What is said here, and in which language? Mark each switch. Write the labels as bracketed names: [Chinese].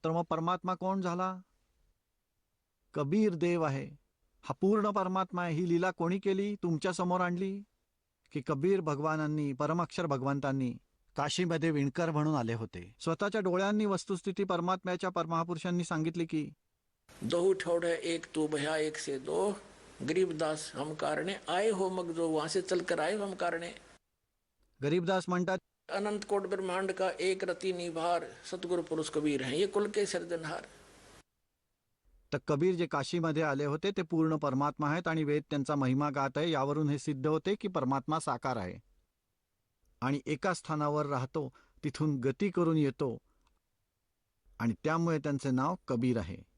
[Marathi] तर मग परमात्मा कोण झाला? कबीर देव आहे. हा पूर्ण परमात्मा आहे. ही लीला कोणी केली? तुमच्या समोर आणली की कबीर भगवानांनी, परमाक्षर भगवंतांनी काशीमध्ये विणकर म्हणून आले होते. स्वतःच्या डोळ्यांनी वस्तुस्थिती परमात्म्याच्या परमहापुरुषांनी सांगितली की [Hindi] दो ठौड़े एक तू भया एक से दो, गरीबदास हम कारणे आए हो मग जो, वहां से चलकर आए हो हम कारणे। [Marathi] गरीबदास म्हणतात, [Hindi] अनंत कोट ब्रह्मांड का एक रति निभार, सतगुरु पुरुष कबीर हैं ये कुल के सर्जनहार। [Marathi] तर कबीर जे काशीमध्ये आले होते ते पूर्ण परमात्मा आहेत आणि वेद त्यांचा महिमा गात आहे. यावरून हे सिद्ध होते की परमात्मा साकार आहे आणि एका स्थानावर राहतो, तिथून गती करून येतो आणि त्यामुळे त्यांचे नाव कबीर आहे.